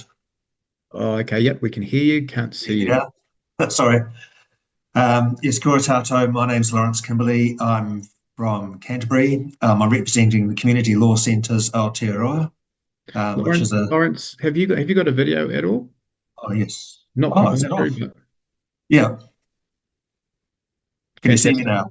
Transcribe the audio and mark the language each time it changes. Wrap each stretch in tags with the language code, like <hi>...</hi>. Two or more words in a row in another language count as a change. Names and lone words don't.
<en>Oh, okay. Yep, we can hear you. Can't see you. Yeah, sorry. Yes,</en> <mi>kia ora tātou.</mi> <en>My name's Lawrence Kimberley. I'm from Canterbury. I'm representing the Community Law Centres Aotearoa, which is a... Lawrence, have you got a video at all? Oh, yes. Not is it off? but... Yeah. Can you see me now?</en>